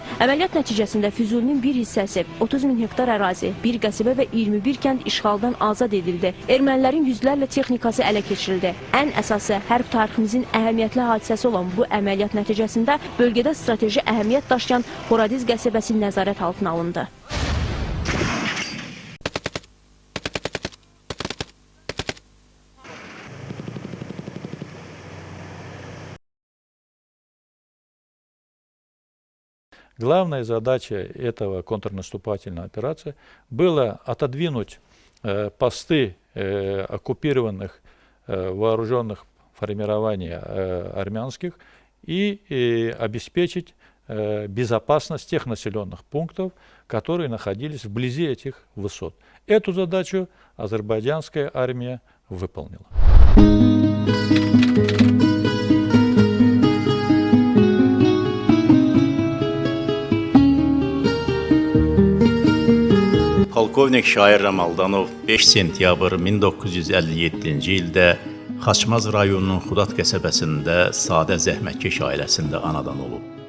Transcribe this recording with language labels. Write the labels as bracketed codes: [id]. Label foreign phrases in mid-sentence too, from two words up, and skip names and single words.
[az] Əməliyyat nəticəsində Füzulinin bir hissəsi, 30 min hektar ərazi, bir qəsəbə və 21 kənd işğaldan azad edildi. Ermənilərin yüzlərlə texnikası ələ keçirildi. Ən əsası, hərb tariximizin əhəmiyyətli hadisəsi olan bu əməliyyat nəticəsində bölgədə strateji əhəmiyyət daşıyan Horadiz qəsəbəsi nəzarət altına alındı. [ru] Главная задача этого контрнаступательной операции была отодвинуть посты оккупированных вооруженных формирований армянских и обеспечить безопасность тех населенных пунктов, которые находились вблизи этих высот. Эту задачу азербайджанская армия выполнила. [az] Polkovnik Şair Ramaldanov 5 sentyabr 1957-ci ildə Xaçmaz rayonunun Xudat qəsəbəsində sadə zəhmətkeş ailəsində anadan olub.